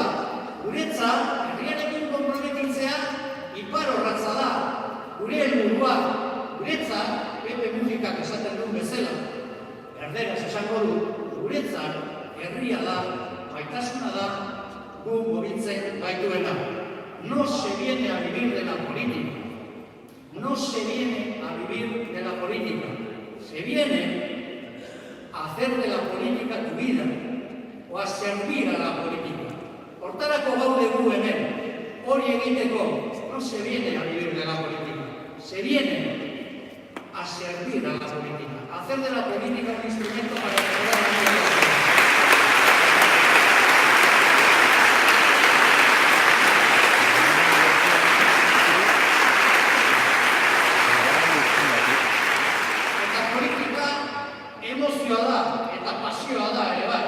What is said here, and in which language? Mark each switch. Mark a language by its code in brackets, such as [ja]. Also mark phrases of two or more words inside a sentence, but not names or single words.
[eu] Guretzat, herriarekin konprometitzea ipar horratza da. Gure helburua, guretzat, Pepe Mujikak esaten duen bezala, erderaz esango du, guretzat, herria da, baitasuna da, gu mobiltzen gaituena. [es] No se viene a vivir de la política. No se viene a vivir de la política. Se viene a hacer de la política tu vida o a servir a la política. [eu] Hortarako gaude gu hemen. Hori egiteko [es] no se viene a vivir de la política. Se viene a servir a la política. A hacer de la política un instrumento para mejorar la vida. [eu] Emozioa da eta pasioa da ere bai.